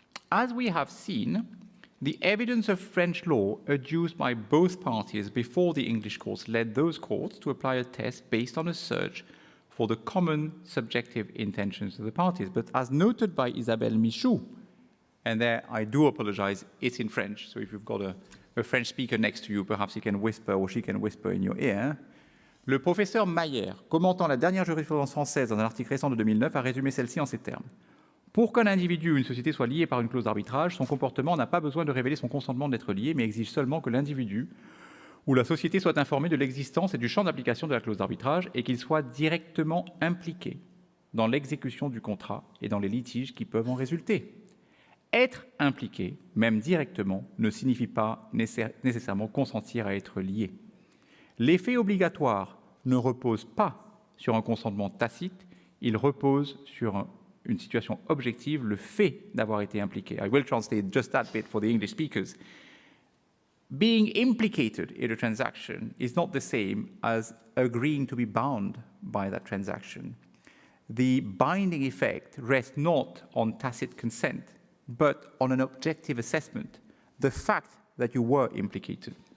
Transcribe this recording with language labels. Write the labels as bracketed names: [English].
[English] As we have seen, the evidence of French law adduced by both parties before the English courts led those courts to apply a test based on a search for the common subjective intentions of the parties. But as noted by Isabelle Michoud, and there I do apologize, it's in French, so if you've got a French speaker next to you, perhaps he can whisper or she can whisper in your ear. [French] Le professeur Mayer, commentant la dernière jurisprudence française dans un article récent de 2009, a résumé celle-ci en ces termes. Pour qu'un individu ou une société soit lié par une clause d'arbitrage, son comportement n'a pas besoin de révéler son consentement d'être lié, mais exige seulement que l'individu ou la société soit informé de l'existence et du champ d'application de la clause d'arbitrage et qu'il soit directement impliqué dans l'exécution du contrat et dans les litiges qui peuvent en résulter. Être impliqué, même directement, ne signifie pas nécessairement consentir à être lié. L'effet obligatoire ne repose pas sur un consentement tacite, il repose sur une situation objective, le fait d'avoir été impliqué. [English] I will translate just that bit for the English speakers. Being implicated in a transaction is not the same as agreeing to be bound by that transaction. The binding effect rests not on tacit consent, but on an objective assessment, the fact that you were implicated.